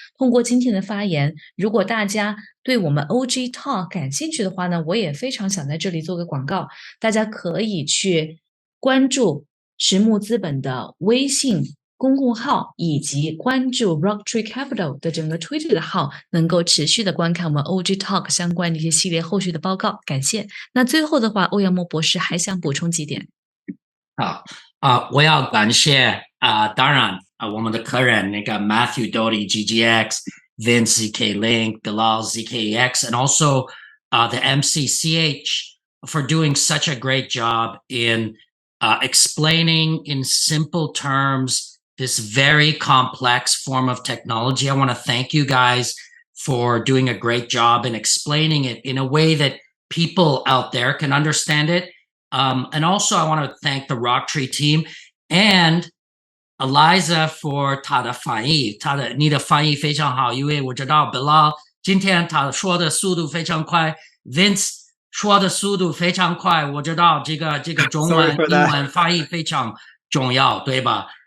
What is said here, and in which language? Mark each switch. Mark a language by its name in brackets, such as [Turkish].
[Chinese] 通过今天的发言，如果大家对我们 OG Talk 感兴趣的话呢，我也非常想在这里做个广告，大家可以去关注实木资本的微信公共号，以及关注 RockTree Capital 的整个 Twitter 的号，能够持续的观看我们 OG Talk 相关的一些系列后续的报告。感谢。那最后的话，欧阳墨博士还想补充几点。好，我要感谢当然我们的客人那个 [English] Matthew Doty ZKEX, Vince zkLink, Balal ZKEX, and also the MCCH for doing such a great job in explaining in simple terms this very complex form of technology. I want to thank you guys for doing a great job in explaining it in a way that people out there can understand it. And also I want to thank the RockTree team and Eliza for [Chinese] 她的翻译，你的翻译非常好，因为我知道 Balal 今天他说的速度非常快 ，Vince 说的速度非常快，我知道这个中文英文翻译非常重要，对吧？